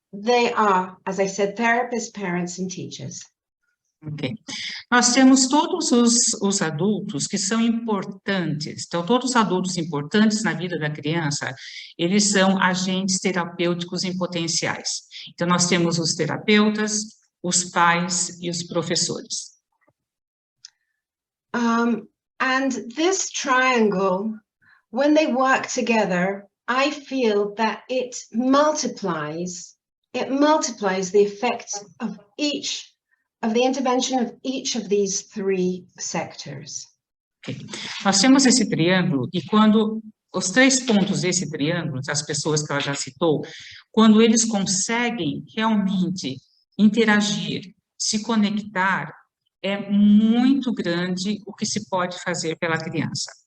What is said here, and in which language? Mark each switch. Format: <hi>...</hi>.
<en>They are, as I said, therapists, parents, and teachers. Ok.</en> <pt>Nós temos todos os adultos que são importantes. Então, todos os adultos importantes na vida da criança, eles são agentes terapêuticos em potenciais. Então, nós temos os terapeutas, os pais e os professores.</pt> <en>And this triangle, when they work together, I feel that it multiplies the effect of the intervention of each of these three sectors. Okay.</en> <pt>Nós temos esse triângulo e quando os 3 pontos desse triângulo, as pessoas que ela já citou, quando eles conseguem realmente interagir, se conectar, é muito grande o que se pode fazer pela criança.</pt>